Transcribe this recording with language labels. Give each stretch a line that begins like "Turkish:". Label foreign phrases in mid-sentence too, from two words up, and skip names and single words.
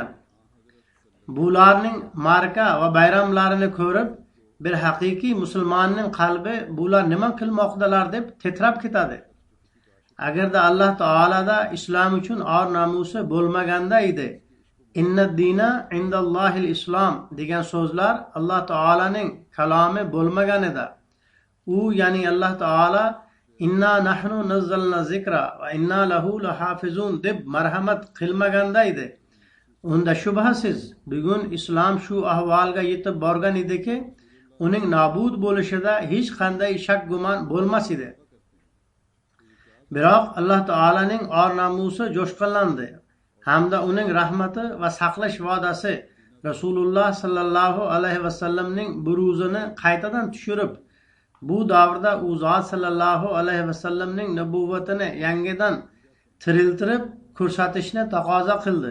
Uzbek: Bularning marka va bayramlarini ko'rib, bir haqiqiy musulmonning qalbi bular nima qilmoqdalar deb titrab ketadi. Agarda Alloh taolada islom uchun or namusi bo'lmaganda edi,
Arabic: إن الدين عند الله الإسلام
Uzbek: degan so'zlar Alloh taolaning kalomi bo'lmaganida, u ya'ni Alloh taolo
Arabic: إنا نحن نزلنا الذكر وإنا له لحافظون
Uzbek: deb marhamat qilmaganda edi, unda shubhasiz bugun islom shu ahvolga yetib borgan ediki, uning nobud bo'lishida hech qanday shak gumon bo'lmas edi. Biroq Alloh taolaning or namusi jo'shqinlandi hamda uning rahmati va saqlash va'dasi Rasululloh
Arabic: صلى الله عليه
Uzbek: vasallamning buruzini qaytadan tushirib, bu davrda u zot
Arabic: صلى الله عليه
Uzbek: vasallamning nabuvvatini yangidan tiriltirib ko'rsatishni taqozo qildi.